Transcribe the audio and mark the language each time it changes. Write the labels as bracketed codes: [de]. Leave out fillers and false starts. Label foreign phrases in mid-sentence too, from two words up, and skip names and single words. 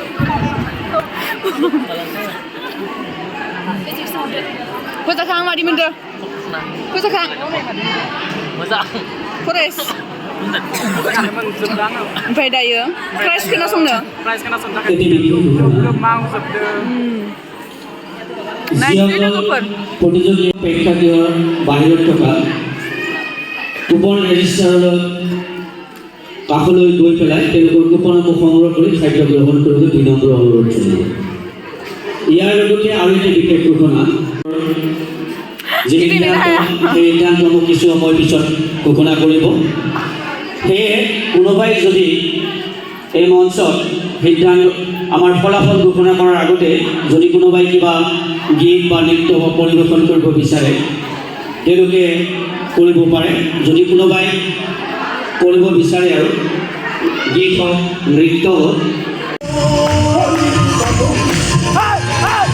[brx] फोजाखां मादि मोनदो फोजाखां मोजां फरेस्ट ओमफ्राय दायो प्राइज खोनासंनो नायसै लोगोफोर [as] প্ৰতিযোগী প্ৰেক্ষাগৃহৰ बाहिৰত থকা কুপন ৰেজিষ্টাৰলৈ কাষলৈ গৈ পেলাই তেওঁলোকৰ কুপনসমূহ সংগ্ৰহ কৰি খাদ্য গ্ৰহণ কৰিবলৈ বিনম্ৰ অনুৰোধ জনাইছোঁ ইয়াৰ লগতে আৰু এটা বিশেষ ঘোষণা সিদ্ধান্তসমূহ কিছু সময় পিছত ঘোষণা কৰিব সেয়ে কোনোবাই যদি এই মঞ্চত সিদ্ধান্ত আমাৰ ফলাফল ঘোষণা কৰাৰ আগতে যদি কোনোবাই কিবা গীত বা নৃত্য পৰিৱেশন কৰিব বিচাৰে তেওঁলোকে কৰিব পাৰে যদি কোনোবাই কৰিব বিচাৰে আৰু গীত হওক নৃত্য হওক